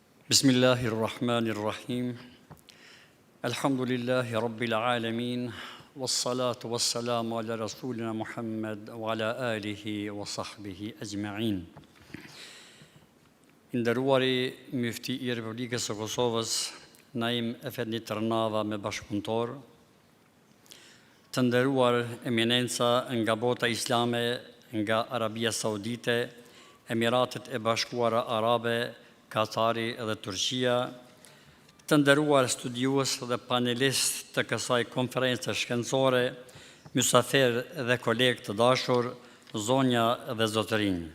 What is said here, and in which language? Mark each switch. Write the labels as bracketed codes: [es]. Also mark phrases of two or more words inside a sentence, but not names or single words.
[ar] بسم الله الرحمن الرحيم الحمد لله رب العالمين. والصلاة والسلام على رسولنا محمد وعلى آله وصحبه أجمعين. [sq] Nderuari Mufti I Republikës së Kosovës, Naim Efendi Tërnava me bashkëpunëtor, të nderuar eminenca nga bota islame, nga Arabia Saudite, Emiratet e Bashkuara Arabe, Katari dhe Turqia, të nderuar studiues dhe panelist të kësaj konferencë shkencore, mysafir dhe kolegë të dashur, zonja dhe zotërinj.